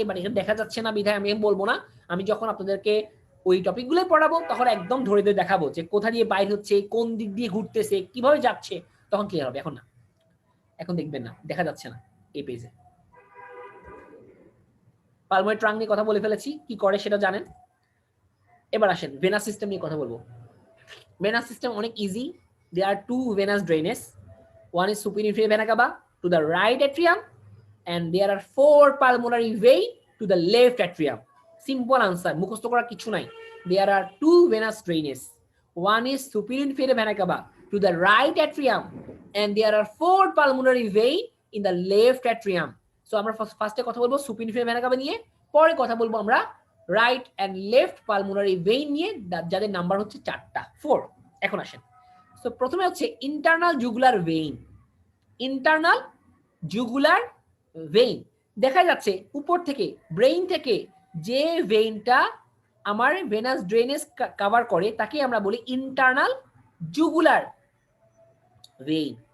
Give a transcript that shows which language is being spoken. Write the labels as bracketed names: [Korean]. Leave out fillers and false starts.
[Bangla] এবার এখানে দেখা যাচ্ছে না বিধায় আমি বলবো না, আমি যখন আপনাদেরকে ওই টপিকগুলো পড়াবো তখন একদম ধরে ধরে দেখাবো যে কোথা দিয়ে বাইর হচ্ছে, কোন দিক দিয়ে ঘুরতেছে, কিভাবে যাচ্ছে, তখন ক্লিয়ার হবে। এখন না, এখন দেখবেন না, দেখা যাচ্ছে না এই পেজে। পালমোনারি ট্রাঙ্ক নিয়ে কথা বলে ফেলেছি, কি করে সেটা জানেন। এবার আসেন ভেনাস সিস্টেম নিয়ে কথা বলবো। [English] Venous system [Bangla] অনেক [English] easy. There are two venous drainage. One is superior inferior vena cava to the right atrium, and there are 4 pulmonary vein to the left atrium. Simple answer. [Bangla] মুখস্থ করা কিছু নাই। [English] There are 2 venous drainage. One is superior inferior vena cava to the right atrium, and there are 4 pulmonary vein in the left atrium. [Bangla] So আমরা ফার্স্টে কথা বলবো superior inferior vena cava নিয়ে, পরে কথা বলবো আমরা right and left pulmonary vein নিয়ে, যাদের নাম্বার হচ্ছে 4টা, 4। এখন আসেন, সো প্রথমে হচ্ছে internal jugular vein. Internal jugular vein দেখা যাচ্ছে উপর থেকে, ব্রেইন থেকে যে ভেইনটা আমার ভেনাস ড্রেনেজ কভার করে তাকে আমরা বলি ইন্টারনাল জুগুলার ভেইন।